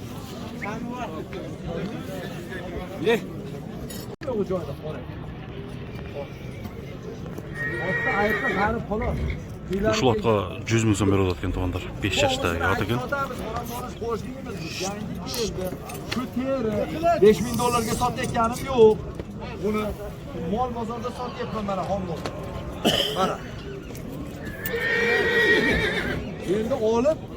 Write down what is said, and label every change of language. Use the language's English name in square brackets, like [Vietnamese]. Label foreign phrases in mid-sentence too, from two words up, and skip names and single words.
[Kyrgyz] Ушул атқа 100 мың сом беріп жатыр екен туғандар. 5 жаштағы ат екен. [Uzbek] 5000 dolarga sotayotganim yo'q. Buni mol bozorda sotyapman mana homlo. Mana. Endi olib